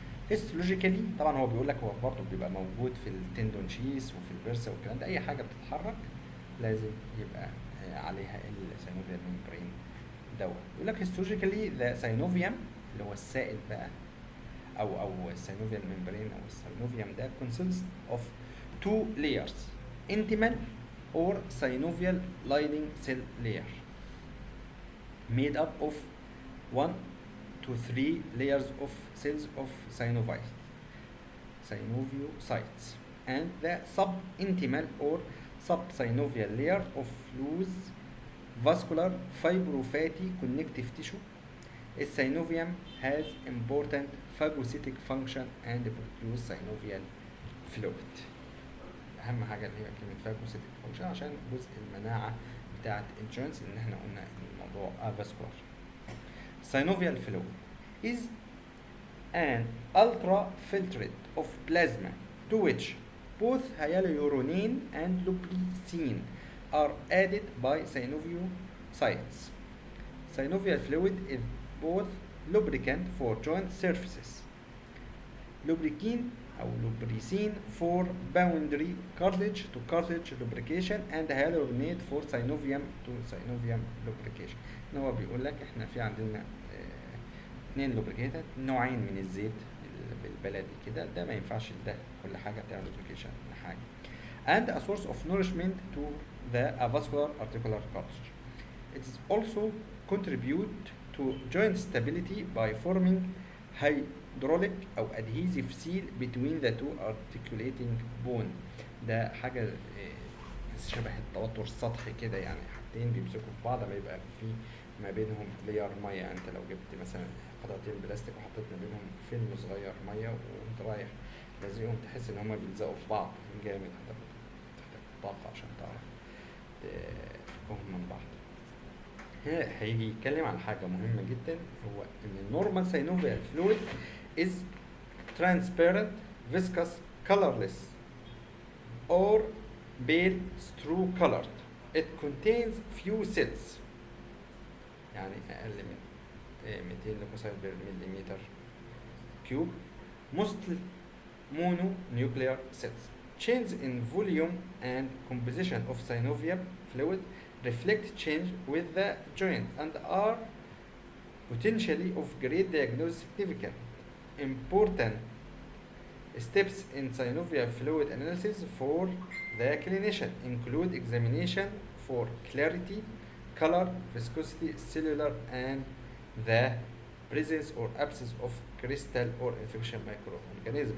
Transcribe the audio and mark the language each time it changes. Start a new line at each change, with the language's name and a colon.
Arabic: histologically طبعا هو بيقول لك هو برضه بيبقى موجود في التندون شيس وفي البرسا والكلام ده. اي حاجه بتتحرك لازم يبقى عليها السينوفيال ممبرين دوت. يقول لك هيستولوجيكالي ذا سينوفيوم اللي هو السائل بقى او السينوفيال ممبرين او السينوفيوم ده
English: consists of two layers intimal or synovial lining cell layer made up of 1 to 3 layers of cells of synoviocytes and the subintimal or subsynovial layer of loose vascular fibrofatty connective tissue. The synovium has important phagocytic function and produce synovial fluid.
Arabic: أهم حاجة اللي هي كلمة phagocytic function عشان جزء المناعة بتاعة الجوينتس إن إحنا قلنا إن الموضوع vascular.
English: Synovial fluid is an ultrafiltrate of plasma to which both hyaluronine and lubricin are added by synoviocytes. Synovial fluid is both lubricant for joint surfaces, lubricin أو lubricin for boundary cartilage to cartilage lubrication, and hyaluronate for synovium to synovium lubrication.
Arabic: إن هو بيقول لك إحنا في عندنا اتنين lubricants نوعين من الزيت بالبلدي كده ده ما ينفعش ده كل حاجة بتعمل lubrication لحاجة.
English: And a source of nourishment to the avascular articular cartilage. It is also contribute to joint stability by forming hydraulic أو adhesive seal between the two articulating bone.
Arabic: ده حاجة شبه التوتر السطحي كده، يعني حاجتين بيمسكوا في بعض ما يبقى في ما بينهم لير ميه. يعني انت لو جبت مثلا قطعتين بلاستيك وحطيت ما بينهم فيلم صغير ميه وانت رايح لازقهم، تحس ان هما بيلزقوا في بعض جامد، هتحتاج طاقة عشان تعرف تفكهم من بعض. هنا هيجي يتكلم عن حاجة مهمة جدا، هو ان النورمال
English: synovial fluid is transparent, viscous, colorless or pale straw colored. It contains few cells،
Arabic: يعني اقل من 200 ليكوسايت بير مليمتر كيوب.
English: mostly mononuclear cells. Change in volume and composition of synovial fluid reflect change with the joint and are potentially of great diagnostic significance. Important steps in synovial fluid analysis for the clinician include examination for clarity, color, viscosity, cellular, and the presence or absence of crystal or infection microorganism.